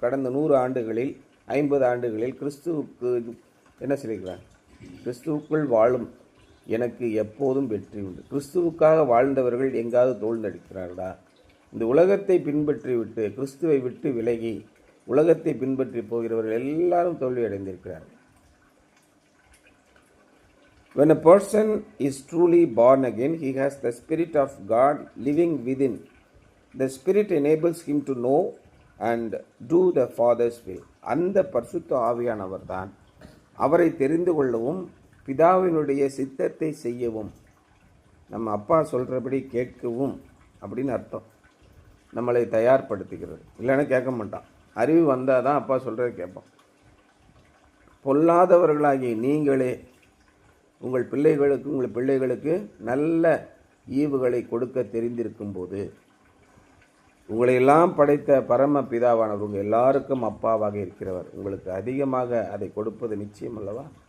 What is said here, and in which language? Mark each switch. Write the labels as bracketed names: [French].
[Tamil] கடந்த 100 ஆண்டுகளில் 50 ஆண்டுகளில் கிறிஸ்துவுக்கு என்ன சொல்லியிருக்கிறாங்க? கிறிஸ்துவுக்குள் வாழும் எனக்கு எப்போதும் வெற்றி உண்டு. கிறிஸ்துவுக்காக வாழ்ந்தவர்கள் எங்காவது தோல்நடிக்கிறார்களா? இந்த உலகத்தை பின்பற்றி விட்டு, கிறிஸ்துவை விட்டு விலகி உலகத்தை பின்பற்றி போகிறவர்கள் எல்லாரும் தோல்வி அடைந்திருக்கிறார்கள். [English] When a person is truly born again, he has the Spirit of God living within. The Spirit enables him to know and do the Father's will. [Tamil] அந்த பரிசுத்த ஆவியானவர் தான் அவரை தெரிந்து கொள்ளவும் பிதாவினுடைய சித்தத்தை செய்யவும், நம்ம அப்பா சொல்கிறபடி கேட்கவும் அப்படின்னு அர்த்தம், நம்மளை தயார்படுத்துகிறது. இல்லைன்னா கேட்க மாட்டான். அறிவு வந்தால் தான் அப்பா சொல்கிறத கேட்போம். பொல்லாதவர்களாகிய நீங்களே உங்கள் பிள்ளைகளுக்கு நல்ல ஈவுகளை கொடுக்க தெரிந்திருக்கும் போது, உங்களையெல்லாம் படைத்த பரம பிதாவானவர் உங்கள் எல்லாருக்கும் அப்பாவாக இருக்கிறவர் உங்களுக்கு அதிகமாக அதை கொடுப்பது நிச்சயம் அல்லவா?